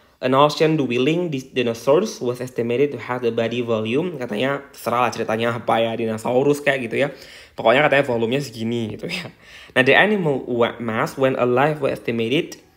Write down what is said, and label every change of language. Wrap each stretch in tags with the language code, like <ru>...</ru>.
<en>An ocean dwelling dinosaurs was estimated to have the body volume.</en> <id>Katanya terserah lah ceritanya apa ya, dinosaurus kayak gitu ya. Pokoknya katanya volumenya segini gitu ya.</id> <en>Nah, the animal mass when alive was estimated.</en>